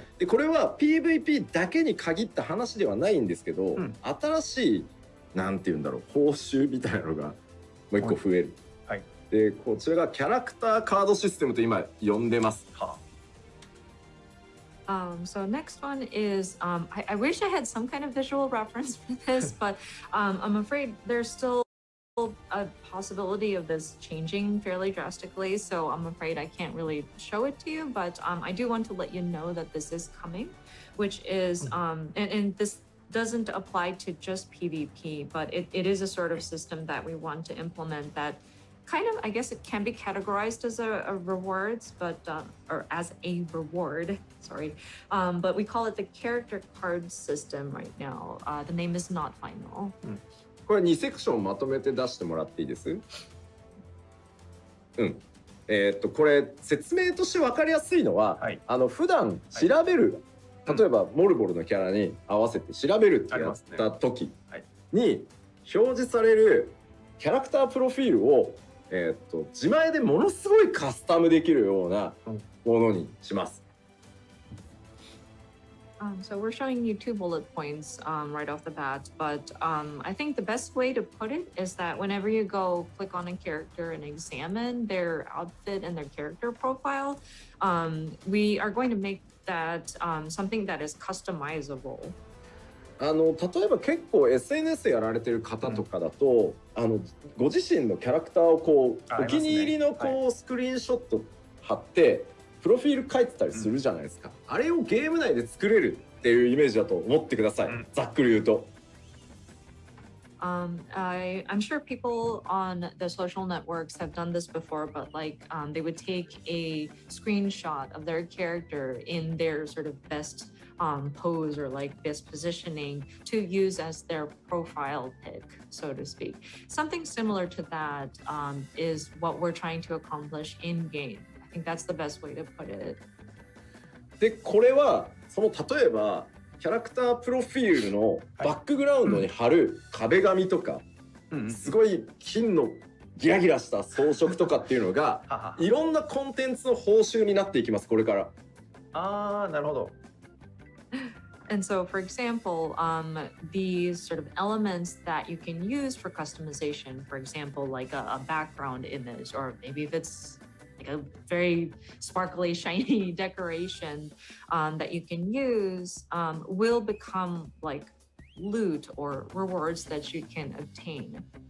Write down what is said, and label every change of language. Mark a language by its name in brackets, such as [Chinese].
[Japanese] でこれは PVP だけに限った話ではないんですけど、新しいなんていうんだろう、報酬みたいなのがもう一個増える。でこちらがキャラクターカードシステムと今呼んでます。 [English] So next one is, I wish I had some kind of visual reference for this, but I'm afraid there's still a possibility of this changing fairly drastically. So I'm afraid I can't really show it to you, but I do want to let you know that this is coming, which is, and this doesn't apply to just PvP, but it is a sort of system that we want to implement that kind of, I guess it can be categorized as a rewards, but or as a reward, sorry. But we call it the character card system right now. The name is not final. [Japanese] これ2セクションまとめて出してもらっていいです？これ説明として分かりやすいのは、普段調べる、例えばモルボルのキャラに合わせて調べるってやった時に表示されるキャラクタープロフィールを自前でものすごいカスタムできるようなものにします。 [English] So we're showing you 2 bullet points right off the bat, but I think the best way to put it is that whenever you go click on a character and examine their outfit and their character profile, we are going to make that something that is customizable. [Japanese] 例えば結構 SNS やられてる方とかだと、ご自身のキャラクターをこうお気に入りのこうスクリーンショット貼ってプロフィール書いてたりするじゃないですか。あれをゲーム内で作れるっていうイメージだと思ってください。ざっくり言うと。 [English] I'm sure people on the social networks have done this before, but like they would take a screenshot of their character in their sort of best pose or like best positioning to use as their profile pic, so to speak. Something similar to that is what we're trying to accomplish in game. I think that's the best way to put it. [Japanese] でこれはその例えばキャラクタープロフィールのバックグラウンドに貼る壁紙とか、すごい金のギラギラした装飾とかっていうのがいろんなコンテンツの報酬になっていきます、これから。なるほど。 [English] And so, for example, these sort of elements that you can use for customization, for example, like a background image, or maybe if it's like a very sparkly, shiny decoration that you can use, will become like loot or rewards that you can obtain.